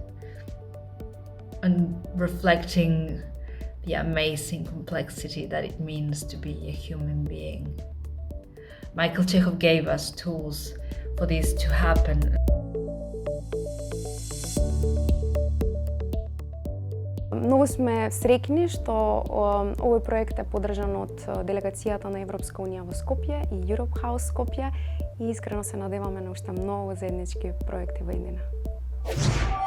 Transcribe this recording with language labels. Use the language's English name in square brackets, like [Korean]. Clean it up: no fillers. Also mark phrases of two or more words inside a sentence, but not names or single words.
[English] reflecting the amazing complexity that it means to be a human being. Michael Chekhov gave us tools for this to happen. [Macedonian] Многу сме среќни што овој проект е поддржан од делегацијата на Европска унија во Скопје и Europe House Скопје и искрено се надеваме на уште многу заеднички проекти во иднина.